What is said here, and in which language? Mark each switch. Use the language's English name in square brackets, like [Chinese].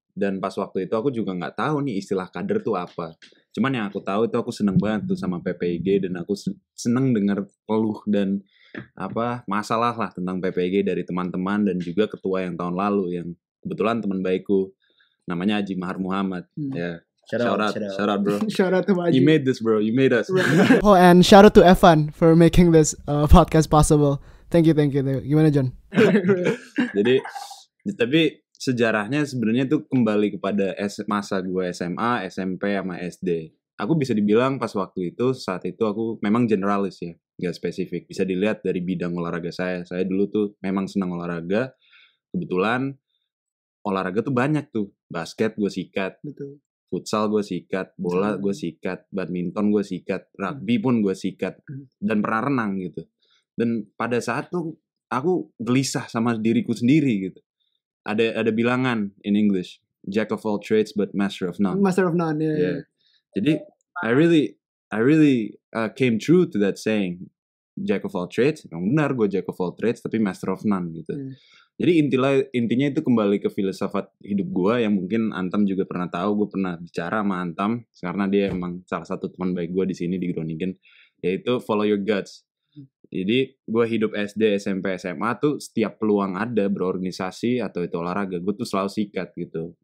[Indonesian] Dan pas waktu itu aku juga nggak tahu nih istilah kader tuh apa. Cuman yang aku tahu itu aku seneng banget tuh sama PPIG, dan aku seneng dengar keluh dan masalah lah tentang PPIG dari teman-teman dan juga ketua yang tahun lalu yang kebetulan teman baikku namanya Haji Mahar Muhammad. [English] Ya. Shout out bro. Shout out to Haji. You made this bro, you made us. Oh, and shout out to Evan for making this podcast possible. Thank you. [Indonesian] Gimana, [English] John? [Indonesian] Jadi tapi sejarahnya sebenarnya tuh kembali kepada masa gue SMA, SMP, sama SD. Aku bisa dibilang pas waktu itu, saat itu aku memang generalis ya, gak spesifik. Bisa dilihat dari bidang olahraga saya. Saya dulu tuh memang senang olahraga. Kebetulan olahraga tuh banyak tuh. Basket gue sikat. Betul. Futsal gue sikat, bola gue sikat, badminton gue sikat, rugby pun gue sikat, dan pernah renang gitu. Dan pada saat tuh aku gelisah sama diriku sendiri gitu. Ada bilangan [English] in English, jack of all trades but master of none. Master of none, yeah. [Indonesian] Jadi [English] I really came true to that saying, jack of all trades. [Indonesian] Yang benar gue [English] jack of all trades [Indonesian] tapi [English] master of none [Indonesian] gitu. Jadi intinya itu kembali ke filsafat hidup gue yang mungkin Antam juga pernah tahu. Gue pernah bicara sama Antam karena dia emang salah satu teman baik gue di sini di Groningen, yaitu [English] follow your guts. [Indonesian] Jadi gue hidup SD, SMP, SMA tuh setiap peluang ada berorganisasi atau itu olahraga, gue tuh selalu sikat gitu.